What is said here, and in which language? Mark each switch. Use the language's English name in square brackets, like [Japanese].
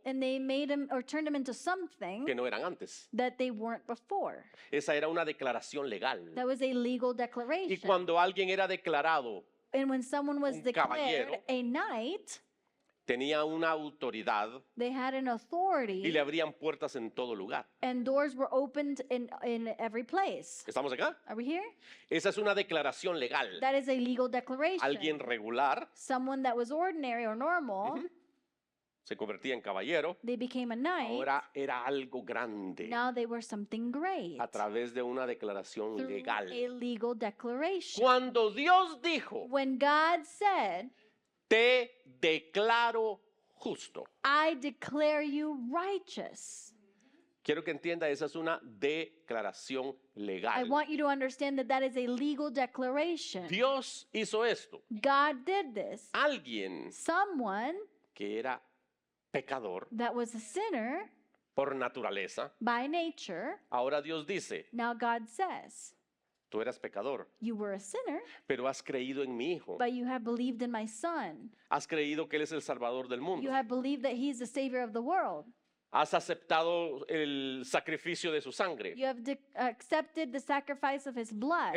[English] and they made them or turned them into something [Spanish] que no eran antes. [English] that they weren't before. [Spanish] Esa era una declaración legal. [English] That was a legal [Spanish] Y [English] declaration. [Spanish] cuando alguien era declarado, [English] And when someone was [Spanish] un [English] declared [Spanish] caballero, [English] a knight, [Spanish] tenía una autoridad [English] they had an [Spanish] y [English] authority [Spanish] le abrían puertas en todo lugar. [English] and doors were opened in every place. [Spanish] ¿Estamos acá? [English] Are we here? [Spanish] Esa es una declaración legal. [English] That is a legal declaration. [Spanish] Alguien regular [English] Someone that was ordinary or normal, [Spanish] se convertía en caballero, [English] they became a knight. [Spanish] ahora era algo grande [English] Now they were something great [Spanish] a través de una declaración [English] through [Spanish] legal. [English] a legal declaration. [Spanish] Cuando Dios dijo, [English] When God said, [Spanish] te declaro justo. [English] I declare you righteous. [Spanish] Quiero que entienda, esa es una declaración [English] I [Spanish] legal. [English] want you to understand that that is a legal declaration. [Spanish] Dios hizo esto. [English] God did this. [Spanish] Alguien [English] Someone [Spanish] que era pecador [English] that was a sinner [Spanish] por naturaleza, [English] by nature, [Spanish] ahora Dios dice, [English] now God says, [Spanish] tú eras pecador, [English] you were a sinner, [Spanish] pero has creído en mi Hijo. [English] but you have believed in my Son. [Spanish] Has creído que Él es el Salvador del mundo. [English] You have believed that He's the Savior of the world. [Spanish] Has aceptado el sacrificio de su sangre. [English] You have accepted the sacrifice of His blood.